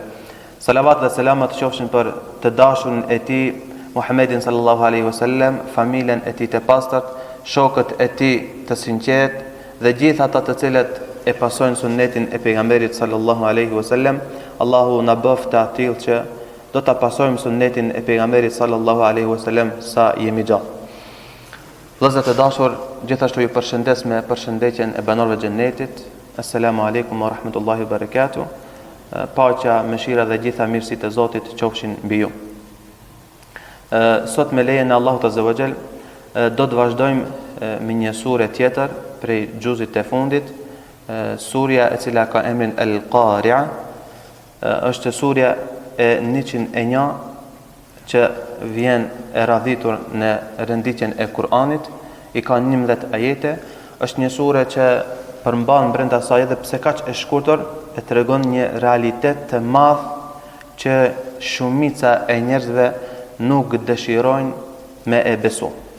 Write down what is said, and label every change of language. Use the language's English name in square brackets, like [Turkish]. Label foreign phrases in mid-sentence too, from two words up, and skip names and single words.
[Albanian] Salavat dhe selamat qofshin për të dashurën e Tij Muhammedin [Arabic] صلى الله عليه وسلم, [Albanian] familjen e Tij të pastërt, shokët e Tij të sinqert dhe gjithë ata të cilët e pasojnë sunnetin e pejgamberit [Arabic] صلى الله عليه وسلم. [Albanian] Allahu na bëf të atill që do ta pasojmë sunnetin e pejgamberit [Arabic] صلى الله عليه وسلم [Albanian] sa jemi gjallë. Vëllezër të dashur, gjithashtu ju përshëndes me përshëndetjen e banorëve të xhennetit. [Arabic] السلام عليكم ورحمة الله وبركاته. [Albanian] Paqja, mëshira dhe gjitha mirësitë e Zotit qofshin mbi ju. Sot me lejen e Allahut [Arabic] عز وجل [Albanian] do të vazhdojmë me një sure tjetër prej xhuzit të fundit, surja e cila ka emrin Al-Qari'a, është surja e 101 që vjen e radhitur në renditjen e Kur'anit, i ka 11 ajete, është një sure që përmban brenda saj edhe pse kaq e shkurtër e tregon një realitet të madh që shumica e njerëzve nuk dëshirojnë me e besu.